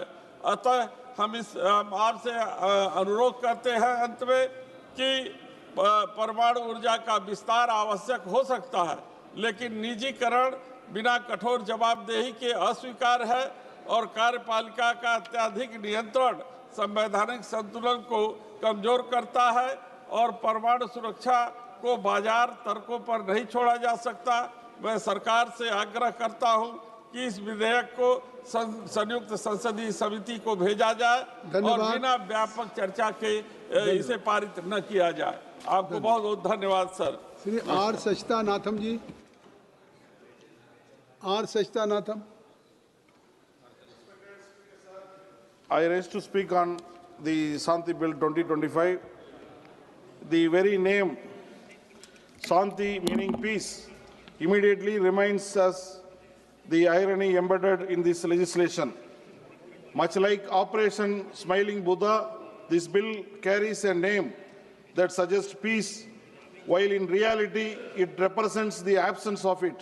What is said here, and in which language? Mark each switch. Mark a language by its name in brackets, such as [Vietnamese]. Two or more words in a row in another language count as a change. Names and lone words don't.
[Hindi] अतः हम आपसे अनुरोध करते हैं अंत में कि परमाणु ऊर्जा का विस्तार आवश्यक हो सकता है, लेकिन निजीकरण बिना कठोर जवाबदेही के अस्वीकार है और कार्यपालिका का अत्यधिक नियंत्रण संवैधानिक संतुलन को कमजोर करता है और परमाणु सुरक्षा को बाजार तर्कों पर नहीं छोड़ा जा सकता। मैं सरकार से आग्रह करता हूं कि इस विधेयक को संयुक्त संसदीय समिति को भेजा जाए और बिना व्यापक चर्चा के इसे पारित न किया जाए। आपको बहुत बहुत धन्यवाद सर। [English] Shri R. Sachitanatham ji. R. Sachitanatham. I raise to speak on the Shanti Bill 2025. The very name, Shanti meaning peace, immediately reminds us the irony embedded in this legislation. Much like Operation Smiling Buddha, this bill carries a name that suggests peace, while in reality it represents the absence of it.